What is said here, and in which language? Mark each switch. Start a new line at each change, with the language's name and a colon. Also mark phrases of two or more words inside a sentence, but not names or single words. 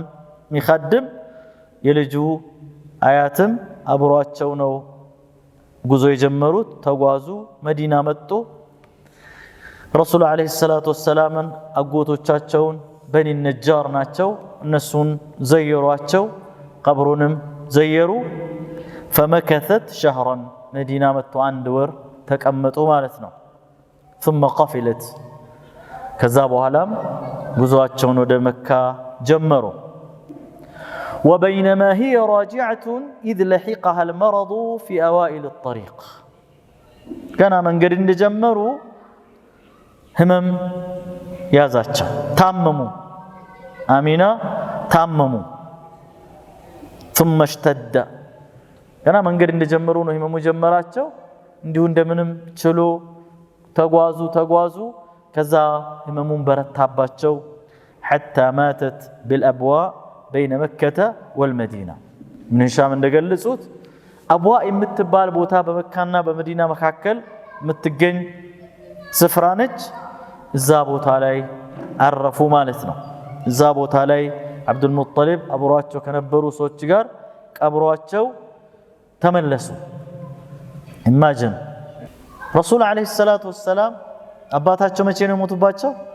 Amharic: የሚخدም የልጁ አያትም አብሯቸው ነው ጉዞ የጀመሩት። ተጓዙ፣ መዲና መጡ። ረሱል
Arabic: عليه الصلاة والسلام
Amharic: አጎቶቻቸውን በኒ ነጃር ናቸው፣ እነሱን ዘየሯቸው፣ ቀብሩንም ዘየሩ።
Arabic: فمكثت شهرا
Amharic: መዲና መጡ፣ አንድ ወር ተቀመጡ ማለት ነው።
Arabic: ثم قفلت
Amharic: ከዛ በኋላም ጉዞአቸውን ወደ መካ ጀመሩ።
Arabic: وبينما هي راجعة إذ لحقها المرض في أوائل الطريق كان
Amharic: መንገድ እንደጀመሩ ህመም ያዛቸው፣ ታመሙ። አሚና ታመሙ።
Arabic: ثم اشتد
Amharic: ገና መንገድ እንደጀመሩ ነው ህመሙ ጀመራቸው። እንዲሁ እንደምንም ችሎ ተጓዙ። ከዛ ህመሙን በረታባቸው። حتى
Arabic: ماتت بالأبواء بين مكة والمدينة من هشام
Amharic: እንደገለጹት አብዋ የምትባል ቦታ በመካና በመዲና መካከል የምትገኝ ስፍራ ነች። እዛ ቦታ ላይ አረፉ ማለት ነው። እዛ ቦታ ላይ አብዱል ሙጠሊብ አብሯቸው ከነበሩ ሰዎች ጋር ቀብሯቸው ተመለሱ። ኢማጂን ረሱል
Arabic: عليه الصلاة والسلام
Amharic: አባታቸው መቼ ነው የሞቱባቸው?